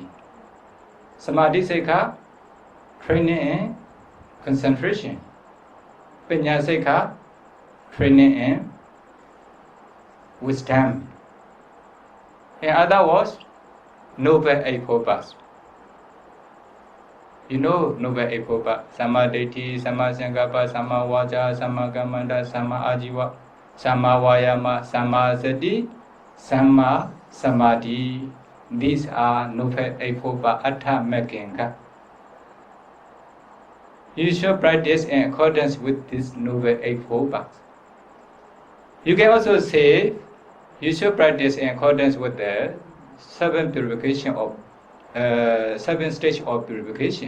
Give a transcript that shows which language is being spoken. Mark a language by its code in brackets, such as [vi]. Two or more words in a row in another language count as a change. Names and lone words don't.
[pi] Samadhi Sekha, [en] training in concentration. [pi] Panya Sekha, [en] training in wisdom. In other words, Noble Eightfold Paths. You know Noble Eightfold Paths. [pi] Samma Ditti, Samma Sankappa, Samma Vaca, Samma Kammanta, Samma Ajiva, Samma Vayama, Samma Sati, Samma Samadhi. [en] These are Noble Eightfold Paths, [pi] Atta Mekkinga. [en] You should practice in accordance with this Noble Eightfold Paths. You can also say you should practice in accordance with the 7 purification of 7 stage of purification.